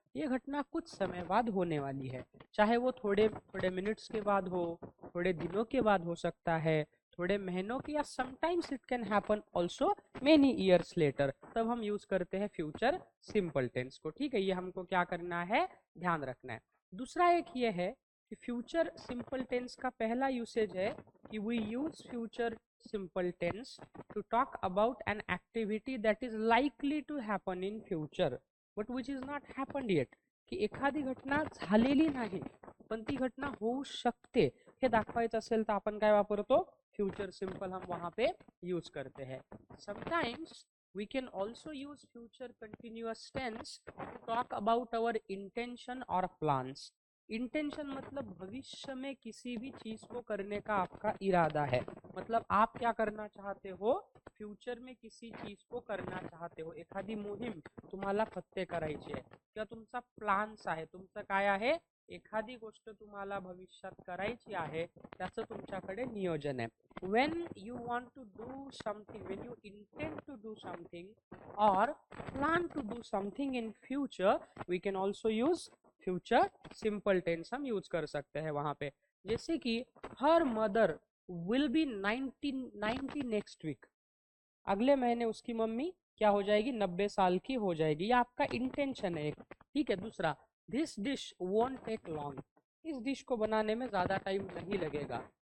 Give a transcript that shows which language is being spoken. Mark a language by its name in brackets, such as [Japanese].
[Hindi] ये घटना कुछ समय बाद होने वाली है. चाहे वो थोड़े थोड़े मिनट्स के बाद हो, थोड़े दिनों के बाद हो सकता है, थोड़े महीनों के, या [English] Sometimes it can happen also many years later. [Hindi] तब हम यूज करते हैं फ्यूचर सिंपल टेंस को. ठीक है, ये हमको क्या करना है, ध्यान रखना है. दूसरा एक ये है कि [English] Future simple tense का पहला usage है कि we use future simple tense to talk about an activity that is likely to happen in future but which is not happened yet. [Marathi] की एखादी घटना झालेली नाही पण ती घटना होऊ शकते हे दाखवायचं असेल तर आपण काय वापरतो, [Hindi] फ्यूचर सिंपल हम वहां पे यूज करते हैं. [English] Sometimes we can also use future continuous tense to talk about our intention or plans. [Hindi] Intention मतलब भविष्य में किसी भी चीज को करने का आपका इरादा है. मतलब आप क्या करना चाहते हो, फ्यूचर में किसी चीज को करना चाहते हो. [Marathi] एखादी मोहीम तुम्हाला फत्ते करायची आहे किंवा तुमचा प्लान्स आहे, तुमचं काय आहे, एखादी गोष्ट तुम्हाला भविष्यात करायची आहे, त्याचं तुमच्याकडे नियोजन आहे. [English] when you want to do something, when you intend to do something or plan to do something in future, we can also use future simple tense [Hindi] हम यूज कर सकते हैं वहां पे. जैसे कि [English] her mother will be 90 next week, [Hindi] अगले महीने उसकी मम्मी क्या हो जाएगी, 90 साल की हो जाएगी. ये आपका इंटेंशन है एक. ठीक है. दूसरा, [English] this dish won't take long, [Hindi] इस डिश को बनाने में ज्यादा टाइम नहीं लगेगा.